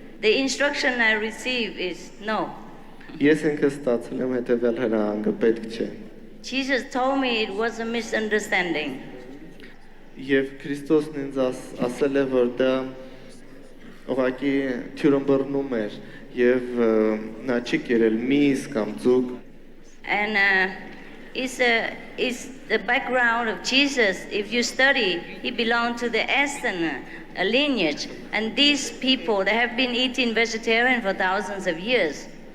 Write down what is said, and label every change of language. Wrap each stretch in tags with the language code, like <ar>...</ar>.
<en>The instruction I receive is no.</en> <hy>Ես ինքս ստացել եմ հետևյալ հրահանգը, պետք չէ։</hy> <en>Jesus told me it was a misunderstanding.</en> <hy>Եվ Քրիստոսն ինձ ասել է, որ դա ուղղակի թյուրըմբռնում էր եւ նա չի կերել միս կամ ձուկ։</hy> <en>And it's the background of Jesus. If you study, he belonged to the Eastern lineage, and these people, they have been eating vegetarian for thousands of years.</en>